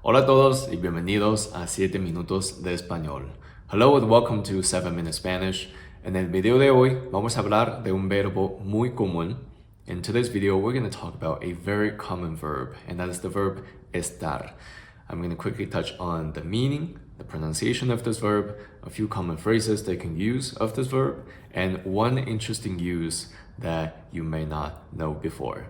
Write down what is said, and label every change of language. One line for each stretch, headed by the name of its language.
Spanish: Hola a todos y bienvenidos a 7 minutos de español.
English: Hello and welcome to 7 Minute Spanish.
Spanish: En el video de hoy vamos a hablar de un verbo muy común.
English: In today's video we're going to talk about a very common verb, and that is the verb estar. I'm going to quickly touch on the meaning, the pronunciation of this verb, a few common phrases they can use of this verb, and one interesting use that you may not know before.